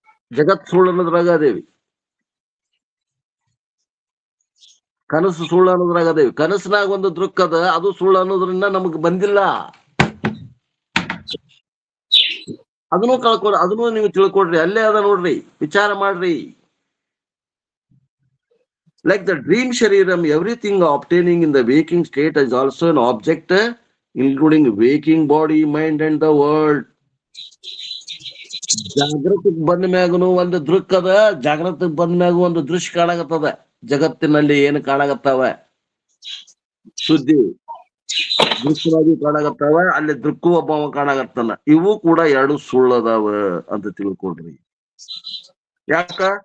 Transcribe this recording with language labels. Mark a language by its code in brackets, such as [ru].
[kn] ಜಗತ್ ಸುಳ್ಳು ಅನ್ನೋದ್ರಾಗ ಅದೇವಿ, ಕನಸು ಸುಳ್ಳು ಅನ್ನೋದ್ರಾಗ ಅದೇವಿ. ಕನಸಿನಾಗ ಒಂದು ದೃಕ್ ಅದ, ಅದು ಸುಳ್ಳು ಅನ್ನೋದ್ರಿಂದ ನಮಗ್ ಬಂದಿಲ್ಲ. ಅದನ್ನು ಅದನ್ನು ನೀವು ತಿಳ್ಕೊಡ್ರಿ, ಅಲ್ಲೇ ಅದ ನೋಡ್ರಿ, ವಿಚಾರ ಮಾಡ್ರಿ. [en] Like the dream shariram, everything obtaining in the waking state is also an object, including waking body, mind and the world. [kn] ಜಾಗೃತಿಗ್ ಬಂದ ಮ್ಯಾಗನು ಒಂದು ದೃಕ್ ಅದ, ಜಾಗೃತಿಗ್ ಬಂದ ಮ್ಯಾಗ ಒಂದು ದೃಶ್ಯ ಕಾಣಾಗತ್ತದ. ಜಗತ್ತಿನಲ್ಲಿ ಏನು ಕಾಣಾಗತ್ತಾವ, ಸುದ್ದಿ ದೃಶ್ಯವಾಗಿ ಕಾಣಾಗತ್ತಾವ, ಅಲ್ಲಿ ದೃಕ್ಕು ಒಬ್ಬವ ಕಾಣಾಗತ್ತಾನ. ಇವು ಕೂಡ ಎರಡು ಸುಳ್ಳದಾವ ಅಂತ ತಿಳ್ಕೊಡ್ರಿ. ಯಾಕ?